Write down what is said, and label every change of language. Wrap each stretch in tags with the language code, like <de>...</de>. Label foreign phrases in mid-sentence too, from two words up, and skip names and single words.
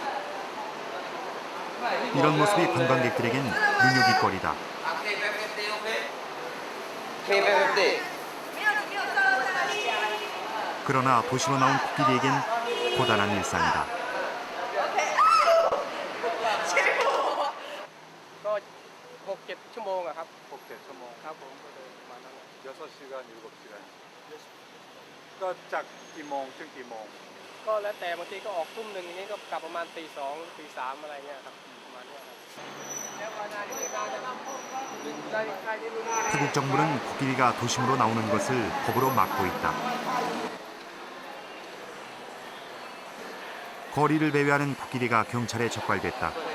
<ko>이런 모습이 관광객들에겐 눈요깃거리다. 그러나 도시로 나온 코끼리에겐 고단한 일상이다.</ko> <th>6-7 ชั่วโมงอะครับ 6-7 ชั่วโมง ครับผมก็เลยประมาณนั้น</th> <ko>6시간, 7시간.</ko> <th>ก็จากกี่โมงถึงกี่โมง ก็แล้วแต่บางทีก็ออกทุ่มหนึ่งอย่างนี้ก็กลับประมาณตี 2 ตี 3อะไรเงี้ยครับประมาณเนี้ยครับ</th> <ko>태국 정부는 코끼리가 도심으로 나오는 것을 법으로 막고 있다. 거리를 배회하는 코끼리가 경찰에 적발됐다.</ko>